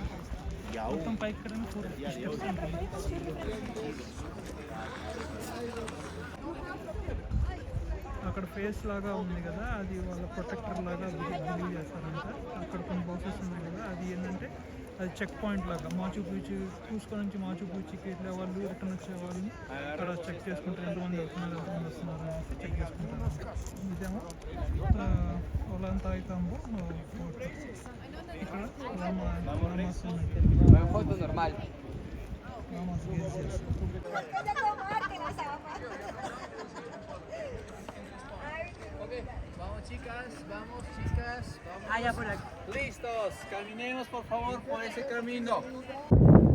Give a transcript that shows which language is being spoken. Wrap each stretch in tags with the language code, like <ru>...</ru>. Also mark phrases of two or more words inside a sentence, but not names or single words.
<es>Y aún</es> <te>అక్కడ ఫేస్ లాగా ఉంది కదా, అది వాళ్ళ ప్రొటెక్టర్ లాగా బిలీవ్ చేస్తారంట. అక్కడ కొన్ని బాక్సెస్ ఉన్నాయి కదా, అది ఏంటంటే అది</te> <en>check point</en> <te>లాగా. మాచు పీచు చూసుకొని నుంచి మాచు పీచుకి వెళ్ళే వాళ్ళు, రిటర్న్ వచ్చే వాళ్ళని అక్కడ చెక్ చేసుకుంటారు, ఎంతమంది వెళ్తున్నారు ఎంతమంది వస్తున్నారు అనేసి చెక్ చేసుకుంటారు. ఇదేమో ఒలాంగ్ తాయ్ తాంబూ ఫోర్ట్. ఇక్కడ</te> <en>llamas graze</en> <te>చేస్తారు.</te> <es>Vamos chicas, vamos. Listos, caminemos por favor por ese camino.</es>